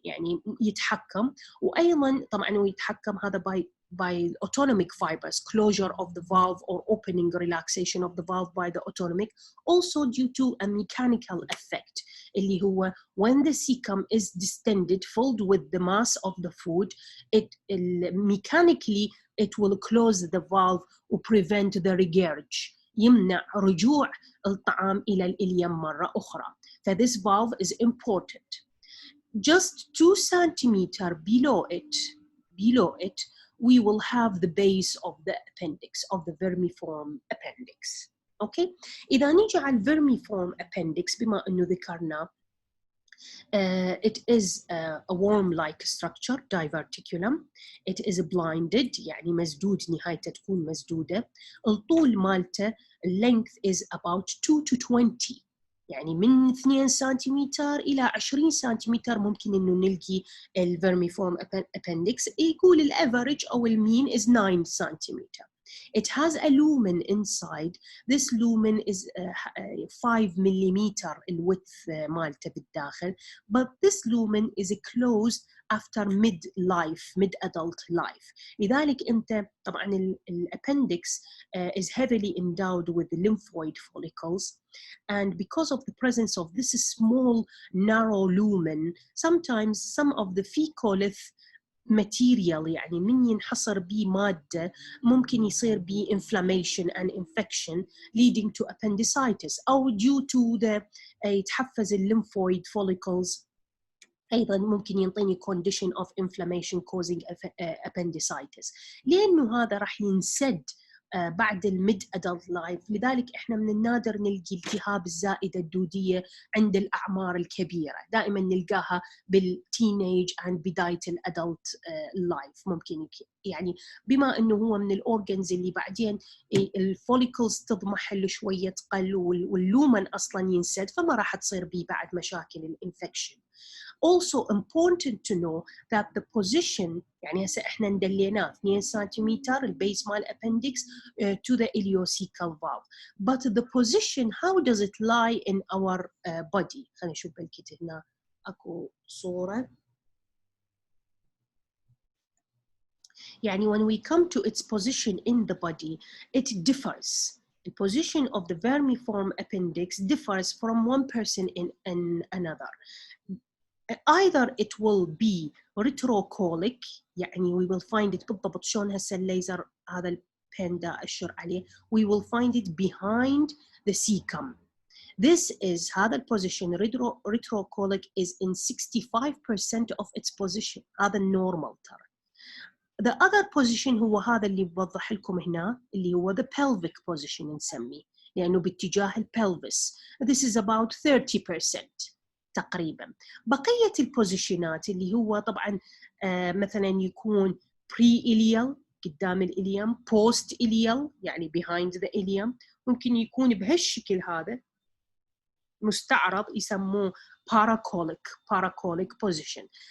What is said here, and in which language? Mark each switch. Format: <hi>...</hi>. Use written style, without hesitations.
<ar>يعني يتحكم، وأيضا طبعا يتحكم هذا</ar> <en>by autonomic fibers, closure of the valve or opening, relaxation of the valve by the autonomic, also due to a mechanical effect</en> <ar>اللي هو</ar> <en>when the cecum is distended, filled with the mass of the food, mechanically it will close the valve or prevent the regurg.</en> <ar>يمنع رجوع الطعام إلى الإليم مرة أخرى.</ar> <en>So this valve is important. Just 2 centimeters below it, we will have the base of the appendix, of the vermiform appendix. Okay?</en> <ar>إذا نيجي على</ar> <en>vermiform appendix</en> <ar>بما أنه ذكرنا,</ar> <en>it is a worm-like structure, diverticulum. It is blinded,</en> <ar>يعني مسدود، نهايته تكون مسدودة. الطول مالته,</ar> <en>length is about 2 to 20.</en> <ar>يعني من 2 سنتيمتر إلى 20 سنتيمتر ممكن إنه نلقي الفيرميفورم appendix. يقول الأفريج أو المين is 9 سنتيمتر.</ar> <en>It has a lumen inside. This lumen is 5 millimeter</en> <ar>الويدث مالته بالداخل,</ar> <en>but this lumen is closed after mid-adult life.</en> <ar>لذلك أنت طبعاً</ar> <en>appendix is heavily endowed with the lymphoid follicles, and because of the presence of this small narrow lumen, sometimes some of the fecalith material</en> <ar>يعني من ينحصر به مادة ممكن يصير به</ar> <en>inflammation and infection leading to appendicitis, أو due to the يتحفز lymphoid follicles</en> <ar>أيضاً ممكن ينطيني</ar> <en>condition of inflammation causing appendicitis.</en> <ar>لأنه هذا راح ينسد بعد الميد أدلت لايف. لذلك إحنا من النادر نلقي التهاب الزائدة الدودية عند الأعمار الكبيرة، دائما نلقاها بالتينيج عند بداية الأدلت لايف. ممكن يعني بما أنه هو من الأورجنز اللي بعدين الفوليكلز تضمحل شوية تقل واللومن أصلا ينسد، فما راح تصير بيه بعد مشاكل الانفكشن.</ar> <en>Also important to know that the position,</en> <ar>يعني هسه احنا ندليناه 2 سنتيمتر البيس مال</ar> <en>appendix to the ileocecal valve, but the position, how does it lie in our body?</en> <ar>خلينا نشوف بالكتاب هنا اكو صورة.</ar> <en>يعني when we come to its position in the body, it differs. The position of the vermiform appendix differs from one person in another. Either it will be retrocolic, يعني we will find it</en> <ar>بالضبط شلون هسه الليزر هذا البين دا أشر عليه,</ar> <en>we will find it behind the cecum. This is</en> <ar>هذا البوزيشن</ar> <en>retrocolic is in 65% of its position.</en> <ar>هذا النورمال ترى.</ar> <en>The other position</en> <ar>هو هذا اللي بوضح لكم هنا اللي هو</ar> <en>the pelvic position</en> <ar>نسميه لأنه باتجاه البلفس.</ar> <en>This is about 30%.</en> <ar>تقريبا. بقية البوزيشنات اللي هو طبعا مثلا يكون pre-ilial قدام الإليم, post-ilial يعني</ar> <en>behind the ilium,</en> <ar>ممكن يكون بهالشكل هذا مستعرض يسموه</ar> <en>paracolic position.</en>